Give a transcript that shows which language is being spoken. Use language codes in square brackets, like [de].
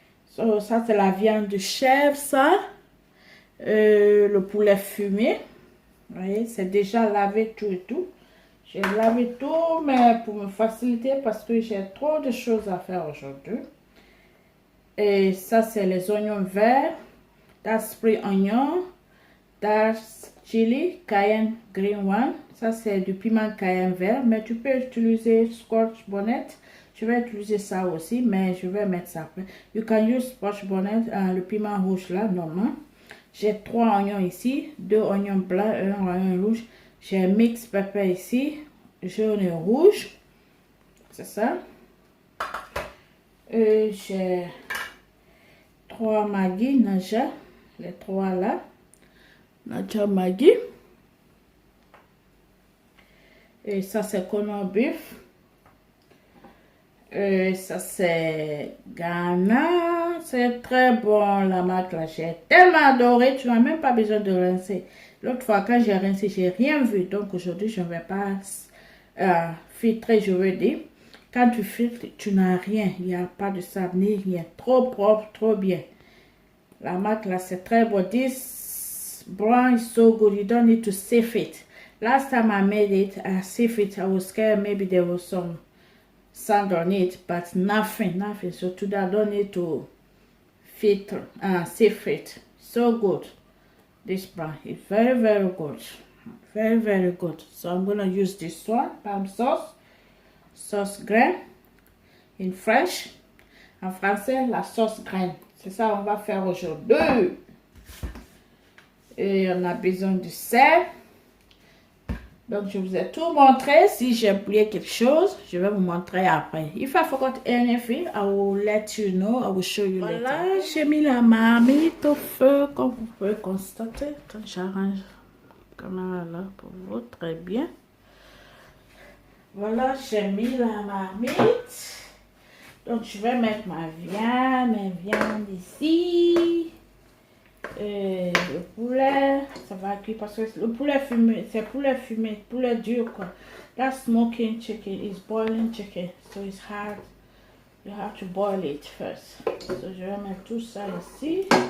[fr] So, ça, c'est la viande de chèvre, ça. Le poulet fumé. Vous voyez, c'est déjà lavé tout et tout. J'ai lavé tout, mais pour me faciliter, parce que j'ai trop de choses à faire aujourd'hui. Et ça, c'est les oignons verts. [en] That's spring onion. That's chili, cayenne green one. [fr] Ça, c'est du piment cayenne vert, mais tu peux utiliser scotch bonnet. Je vais utiliser ça aussi, mais je vais mettre ça après. [en] You can use scotch bonnet, [fr] le piment rouge là, normalement. J'ai 3 oignons ici, 2 oignons blancs et 1 oignon rouge. J'ai mix pepper ici, jaune et rouge. C'est ça. Et j'ai 3 Maggi, Naja, les 3 là. Naja Maggi. Et ça, c'est corned beef. Et ça, c'est Ghana. C'est très bon, la marque là. J'ai tellement adoré. Tu n'as même pas besoin de rincer. L'autre fois, quand j'ai rincé, j'ai rien vu. Donc, aujourd'hui, je ne vais pas filtrer, je veux dire. Quand tu filtres, tu n'as rien. Il n'y a pas de sable ni rien. Trop propre, trop bien. La marque là, c'est très bon. [en] This brown is so good. You don't need to sieve it. Last time I made it, I sieved it. I was scared maybe there was some sand on it, but nothing. So today I don't need to filter, sieve it. So good. This brown is very, very good. Very, very good. So I'm going to use this one, palm sauce graine, in French. [fr] En français, la sauce graine. C'est ça qu'on va faire aujourd'hui. Et on a besoin du sel. Donc, je vous ai tout montré. Si j'ai oublié quelque chose, je vais vous montrer après. [en] If I forgot anything, I will let you know. I will show you later. [fr] Voilà, j'ai mis la marmite au feu, comme vous pouvez constater. Attends, j'arrange la caméra là pour vous. Très bien. Voilà, j'ai mis la marmite. Donc, je vais mettre mes viandes ici. Le poulet, ça va cuire parce que le poulet fumé, c'est poulet dur quoi. [en] That smoking chicken is boiling chicken, so it's hard. You have to boil it first. [fr] So je vais mettre tout ça ici.